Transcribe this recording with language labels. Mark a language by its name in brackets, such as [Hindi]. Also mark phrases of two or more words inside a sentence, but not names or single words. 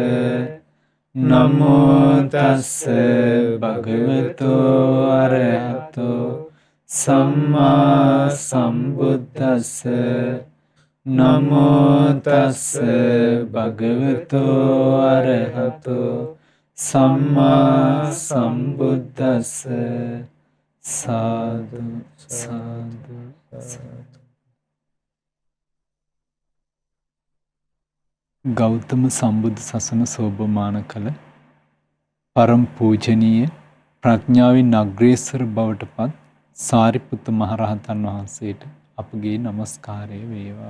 [Pali] නමෝ තස්ස භගවතු අරහතු සම්මා සම්බුද්දස්ස. නමෝ තස්ස භගවතු අරහතු සම්මා සම්බුද්දස්ස. සාදු සාදු සාදු. [Sinhala] ගෞතම සම්බුදු සසුන සෝභමාන කළ පරම පූජනීය ප්‍රඥාවෙන් අග්‍රේසර බවට පත් සාරිපුත්ත මහරහතන් වහන්සේට අපගේ নমස්කාරය වේවා.